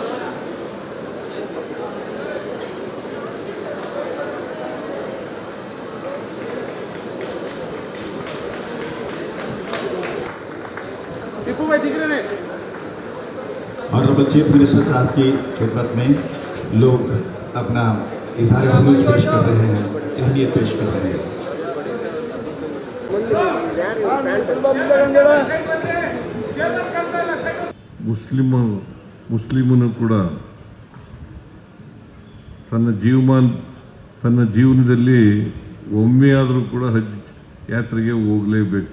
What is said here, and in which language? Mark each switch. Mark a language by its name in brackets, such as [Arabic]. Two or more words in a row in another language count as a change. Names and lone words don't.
[English] Honorable Chief Minister [Urdu] صاحب کی خدمت میں لوگ اپنا اظہار خلوص پیش کر رہے ہیں، تہنیت پیش کر رہے ہیں. [Kannada] ಮುಸ್ಲಿಮನು ಕೂಡ ತನ್ನ ಜೀವನದಲ್ಲಿ ಒಮ್ಮೆ ಆದರೂ ಕೂಡ ಹಜ್ ಯಾತ್ರೆಗೆ ಹೋಗಲೇಬೇಕು.